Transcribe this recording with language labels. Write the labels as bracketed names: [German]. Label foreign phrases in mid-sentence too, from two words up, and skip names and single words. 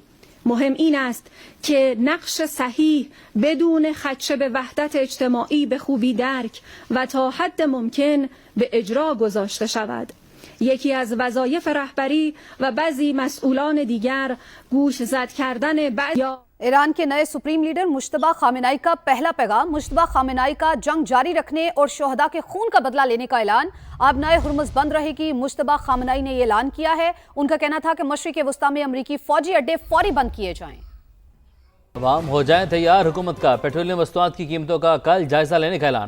[Persian] مهم این است که نقش صحیح بدون خدشه به وحدت اجتماعی به خوبی درک و تا حد ممکن به اجرا گذاشته شود. یکی از وظایف رهبری و بعضی مسئولان دیگر گوش زد کردن [Urdu] ایران کے نئے [English] supreme leader [Urdu] مجتبیٰ خامنہ ای کا پہلا پیغام. مجتبیٰ خامنہ ای کا جنگ جاری رکھنے اور شہدا کے خون کا بدلہ لینے کا اعلان. آبنائے ہرمز بند رہے گی۔ مجتبیٰ خامنہ ای نے یہ اعلان کیا ہے. ان کا کہنا تھا کہ مشرق وسطیٰ میں امریکی فوجی اڈے فوری بند کیے جائیں. عوام ہو جائے تیار، حکومت کا پیٹرولیم مصنوعات کی قیمتوں کا کل جائزہ لینے کا اعلان.